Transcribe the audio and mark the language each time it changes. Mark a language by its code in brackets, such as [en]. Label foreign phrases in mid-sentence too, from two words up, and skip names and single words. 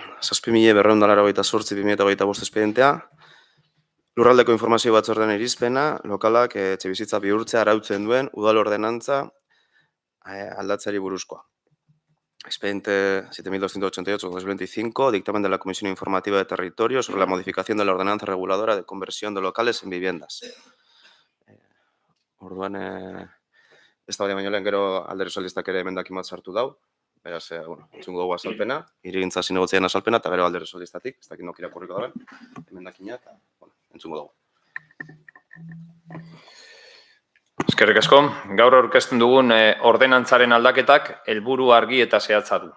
[eu] 7.288/2025 espedientea. Lurraldeko informazio batzordean irizpena, lokalak etxebizitza bihurtzea arautzen duen udal ordenantza aldatzeari buruzkoa. [es] Expediente 7.288/2025, dictamen de la Comisión Informativa de Territorio sobre la modificación de la ordenanza reguladora de conversión de locales en viviendas. [eu] Orduan, ez da baino lehen gero Alderdi Sozialistak ere emendakin bat sartu dau. Beraz, entzungo dugu azalpena, hirigintza zinegotziaren azalpena, eta gero Alderdi Sozialistatik, ez dakit nok irakurriko daben, emendakina, eta entzungo dugu. Eskerrik asko, gaur aurkezten dugun ordenantzaren aldaketak helburu argi eta zehatza du.